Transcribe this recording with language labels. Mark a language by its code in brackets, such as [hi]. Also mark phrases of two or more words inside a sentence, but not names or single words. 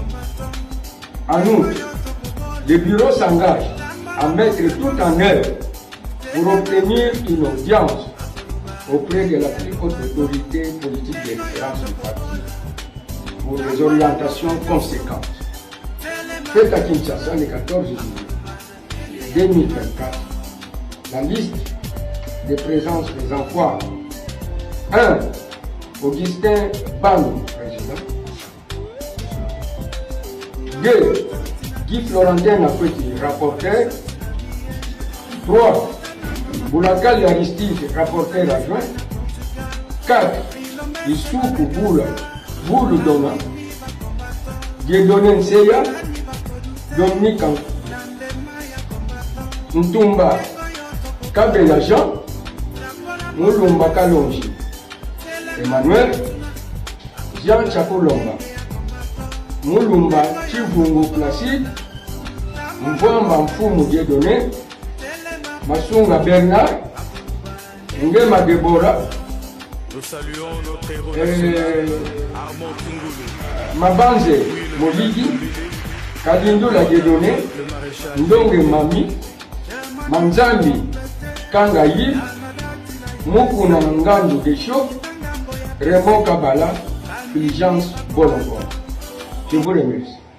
[fr] En outre, le bureau s'engage à mettre tout en œuvre pour obtenir une audience auprès de la plus haute autorité politique de référence du parti pour des orientations conséquentes. Fait à Kinshasa le 14 juillet 2024, la liste de présence des emplois. 1. Augustin Bano, président. 2. Guy Florentin Nakweti, rapporteur. 3. Boulakali Aristide, rapporteur adjoint. 4. Issoukou Boulou Dona. Dieudonné Nseya, Dominique Ntumba Kabela Jean, Moulumba Kalonji, Emmanuel, Jean Chakolomba, Moulumba Chivungu Placide, Mvamba Mfumu Dieudonné, Masunga Bernard, Ngema Deborah, nous saluons notre héros Armand Kungulu, Mabanze Molidi, Kadindula Dieudonné, Ndonge Mami, Manzambi Kangayi, Mukuna Ngandu Desho, Raymond Kabala, Fulgence Bolongo. Je vous remercie.